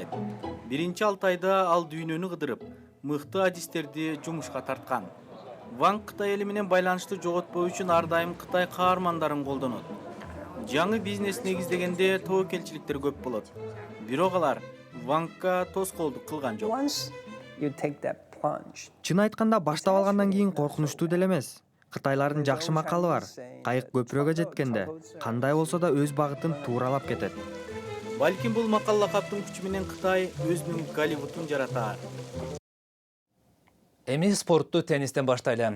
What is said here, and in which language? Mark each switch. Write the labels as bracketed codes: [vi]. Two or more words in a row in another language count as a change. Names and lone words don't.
[ky] Биринчи 6 айда ал дүйнөнү кыдырып, мыкты адистерди жумушка тарткан. Ванг Кытай эли менен байланышты жоготпоо үчүн ар дайым Кытай каармандарын колдонот. Жаңы бизнес негиздегенде тобокелчиликтер көп болот. Бирок алар Вангга тоскоолдук кылган жок. [en] Once you take that plunge, [ky] Чын айтканда баштап алгандан кийин коркунучтуу деле эмес. Кытайлардын жакшы макалы бар. Кайык көпүрөгө жеткенде кандай болсо да өз багытын тууралап кетет. Балким бул макал лакаптын күчү менен Кытай өзүнүн Голливудун жаратаар. Эми спортту теннистен баштайлы.